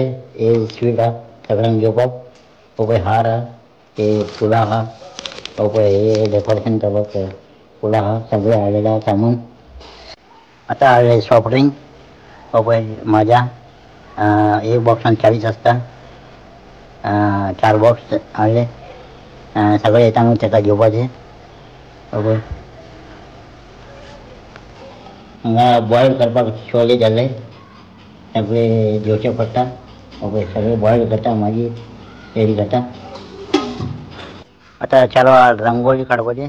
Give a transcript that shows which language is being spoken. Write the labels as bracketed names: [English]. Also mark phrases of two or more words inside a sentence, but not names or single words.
[Konkani] हे स्वीट हा सगळ्यांनी घेवपाक. हार हा, हे फुला हा, हे डेकोरेशन करपाक फुला हा, सगळे आलेला सामान. आता आले [English] soft drink. [Konkani] माझ्या एक बॉक्सान 40 असता. 4 बॉक्स आले. सगळे येता तेका घेवपाचे. हांगा बॉयल करपाक शोले जाले. सगळे घेवचे पडटा. सगळे बॉयल करता मागीर रेडी करता. आता चालू रंगोळी काडपाचे.